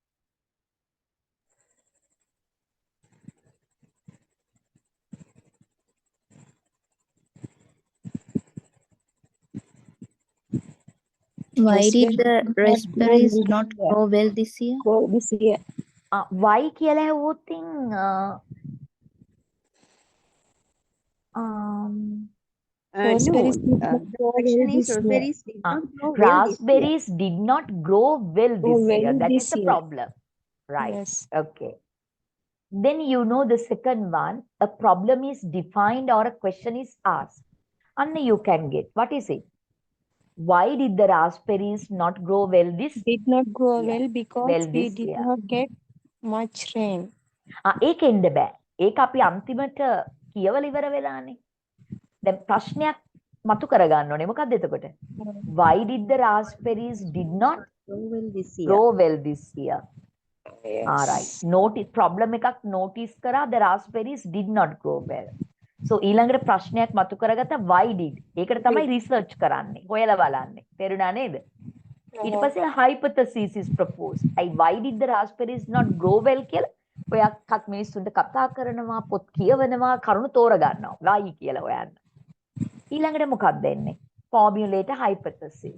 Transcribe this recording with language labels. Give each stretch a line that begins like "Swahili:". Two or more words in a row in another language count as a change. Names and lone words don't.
English: Why did Raspberry the did not grow raspberries this not year. grow well this year? Grow this year.
Sinhala: Why කියලා හැවුවොත්ින්
English: Raspberries No, did not the grow question well is this year. raspberries did not grow well this year. raspberries did not grow well Grow this year. well That is this the year. problem. Right. Yes. Okay. Then you know the second one, a problem is defined or a question is asked. And you can get, what is it? Why did the raspberries not grow well this Did not grow year? well because Well we this did year. not get much rain.
Sinhala: ඒක එන්න බෑ. ඒක අපි අන්තිමට කියවල ඉවර වෙලානේ. දැන් ප්‍රශ්නයක් මතු කරගන්න ඕනේ. මොකක්ද එතකොට?
English: Why did the raspberries did not Grow well this year. grow well this year? Yes. All right. Notice problem එකක් notice කරා the raspberries did not grow well.
Sinhala: So ඊළඟට ප්‍රශ්නයක් මතු කරගත්තා
English: why did.
Sinhala: ඒකට තමයි research කරන්නේ. හොයලා බලන්නේ. තේරුණා නේද? ඊට පස්සේ
English: hypothesis is proposed. Why did the raspberries not grow well
Sinhala: කියලා ඔයක්වත් මිනිස්සුන්ට කතා කරනවා, පොත් කියවනවා, කරුණු තෝරගන්නවා. why කියලා හොයන්න. ඊළඟට මොකක්ද එන්නේ?
English: Formulate a hypothesis.